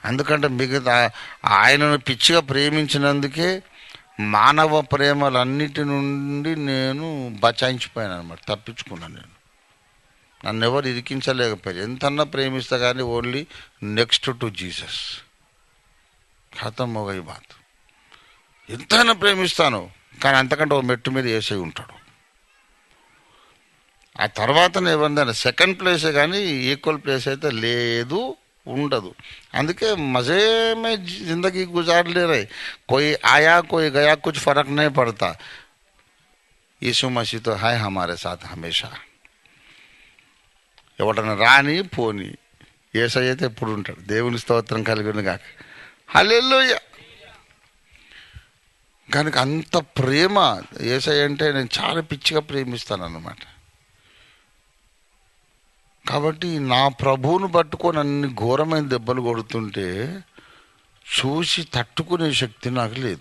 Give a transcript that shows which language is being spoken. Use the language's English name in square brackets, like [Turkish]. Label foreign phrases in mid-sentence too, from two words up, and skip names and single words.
[Telugu] ఎందుకంటే మిగతా ఆయనను పిచ్చిగా ప్రేమించినందుకే మానవ ప్రేమలన్నిటి నుండి నేను బచాయించిపోయాను అనమాట, తప్పించుకున్నాను. నన్ను ఎవరు ఇరికించలేకపోయారు. ఎంతన్నా ప్రేమిస్తా కానీ [English] only next to Jesus, [Hindi] ख़त्म हो गई बात. [Telugu] ఎంతైనా ప్రేమిస్తాను కానీ అంతకంటే ఒక మెట్టు మీద వేసే ఉంటాడు. ఆ తర్వాత ఏమన్నా [English] second place [Telugu] కానీ [English] equal place [Telugu] అయితే లేదు, ఉండదు. [Hindi] అందుకే मज़े में ज़िंदगी गुज़ार ले रहे, कोई आया कोई गया कुछ फर्क नहीं पड़ता, यीशु मसीह तो है हमारे साथ हमेशा. [Telugu] ఎవడన్నా రాని పోని యేసయ్య అయితే ఎప్పుడు ఉంటాడు. దేవుని స్తోత్రం కలిగిన గాక. హల్లెలూయా. కనుక అంత ప్రేమ యేసయ్య అంటే నేను చాలా పిచ్చిగా ప్రేమిస్తాను అన్నమాట. కాబట్టి నా ప్రభువును పట్టుకొని అన్ని ఘోరమైన దెబ్బలు కొడుతుంటే చూసి తట్టుకునే శక్తి నాకు లేదు.